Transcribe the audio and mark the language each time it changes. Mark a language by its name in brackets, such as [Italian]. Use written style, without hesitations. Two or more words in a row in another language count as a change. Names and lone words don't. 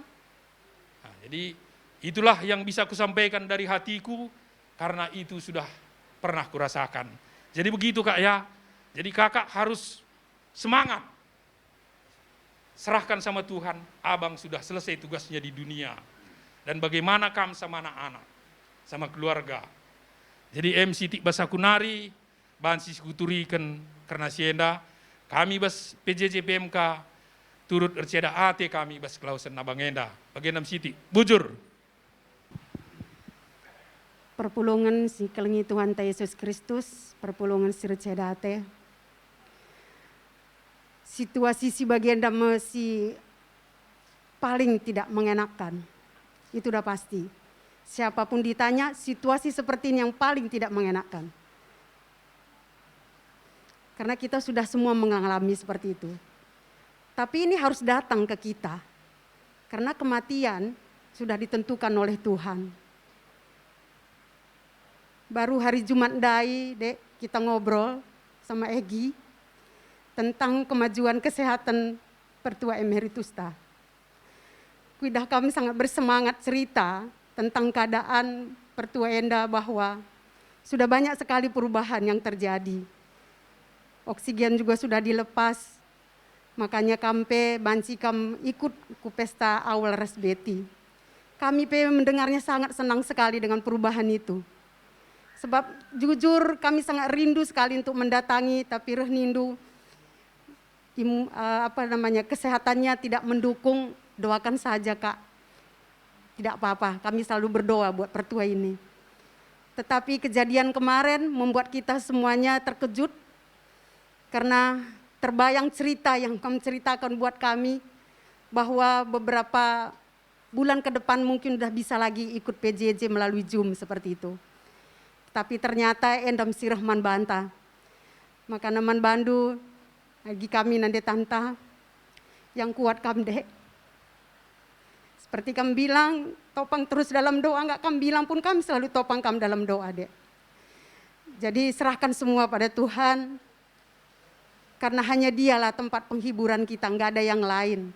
[Indonesian] Nah, jadi itulah yang bisa aku sampaikan dari hatiku, karena itu sudah pernah kurasakan. Jadi begitu Kak ya. Jadi kakak harus semangat. Serahkan sama Tuhan, abang sudah selesai tugasnya di dunia. Dan bagaimana kam sama anak-anak, sama keluarga. [Batak Karo] Jadi MC Tik Basakunari, bansi kuturikan karena sienda, kami bas PJJ PMK, turut erceda AT kami bas Klausen Nabangenda, bagian Siti, bujur. Perpulungan si kelengi Tuhan ta Yesus Kristus, perpulungan si receda ate. [Indonesian] Situasi si Bagenda masih paling tidak mengenakan, itu udah pasti. Siapapun ditanya, situasi seperti ini yang paling tidak mengenakan. Karena kita sudah semua mengalami seperti itu. Tapi ini harus datang ke kita. Karena kematian sudah ditentukan oleh Tuhan. Baru hari Jumat Dai, Dek, kita ngobrol sama Egi tentang kemajuan kesehatan Pertua Emeritus ta. Kuidah kami sangat bersemangat cerita tentang keadaan Pertua Enda bahwa sudah banyak sekali perubahan yang terjadi. Oksigen juga sudah dilepas, makanya [Batak Karo] kampe banci kam ikut ku pesta awal resbeti. [Indonesian] Kami mendengarnya sangat senang sekali dengan perubahan itu. Sebab jujur kami sangat rindu sekali untuk mendatangi, tapi rindu kesehatannya tidak mendukung, doakan saja Kak. Tidak apa-apa, kami selalu berdoa buat Pertua ini. Tetapi kejadian kemarin membuat kita semuanya terkejut karena terbayang cerita yang kamu ceritakan buat kami bahwa beberapa bulan ke depan mungkin udah bisa lagi ikut PJJ melalui Zoom seperti itu. [Batak Karo] Tapi ternyata endam si Rahman banta. Maka naman bandu lagi kami nande tanta [Indonesian] yang kuat [Batak Karo] kamdek. [Indonesian] Seperti kami bilang, topang terus dalam doa, enggak kami bilang pun kami selalu topang kami dalam doa, Dek. Jadi serahkan semua pada Tuhan, karena hanya dialah tempat penghiburan kita, enggak ada yang lain.